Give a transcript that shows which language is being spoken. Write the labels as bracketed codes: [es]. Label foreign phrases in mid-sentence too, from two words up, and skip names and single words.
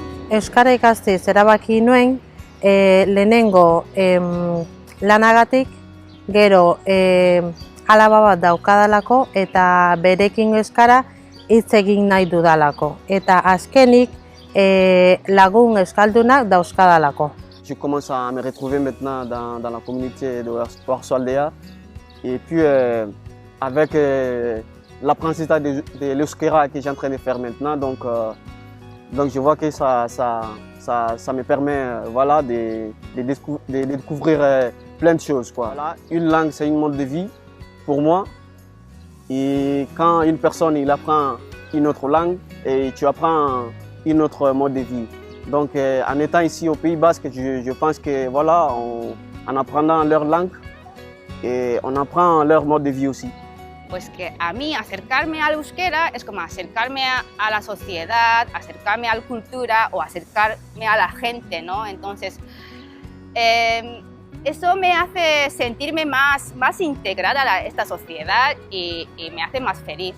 [eu] euskara ikastez erabaki nuen lehenengo lanagatik, gero alaba bat daukadalako eta berekin euskara hitz egin nahi dudalako. Eta azkenik lagun euskaldunak dauzkadalako. [fr] Je commence à me retrouver maintenant dans la communauté de Oarsoaldea et puis avec l'apprentissage de l'euskera que j'ai en train de faire maintenant, donc je vois que ça me permet voilà, de découvrir plein de choses, quoi. Voilà, une langue, c'est un mode de vie pour moi, et quand une personne il apprend une autre langue, et tu apprends un autre mode de vie. Donc en étant ici au Pays Basque, je pense que voilà, en apprenant leur langue, et on apprend leur mode de vie aussi. [es] Pues que a mí acercarme al euskera es como acercarme a la sociedad, acercarme a la cultura o acercarme a la gente, ¿no? Entonces, eso me hace sentirme más integrada a esta sociedad y me hace más feliz.